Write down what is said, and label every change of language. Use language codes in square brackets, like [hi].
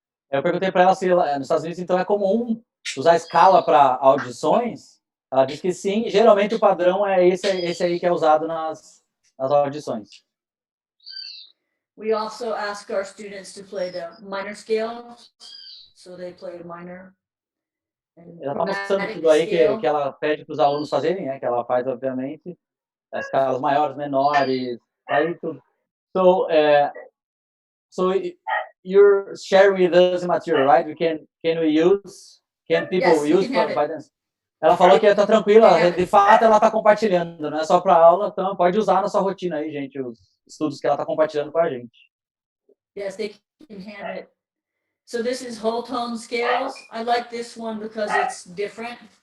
[pt] Eu perguntei para ela se nos Estados Unidos então é comum usar escala para audições. Ela disse que sim. Geralmente o padrão é esse aí que é usado nas audições. [en] We also ask our students to play the minor scales, so they play minor. [pt] Ela está mostrando tudo aí que ela pede para os alunos fazerem, né? Que ela faz, obviamente, as escalas maiores, menores, aí tudo. [en] So you're sharing with us the material, right? Can people use by dance? [pt] Ela falou que está tranquila, de fato ela está compartilhando, não é só para aula, então pode usar na sua rotina aí, gente, os estudos que ela está compartilhando com a gente. [en] Yes, they can have it. So this is whole tone scales. I like this one because it's different.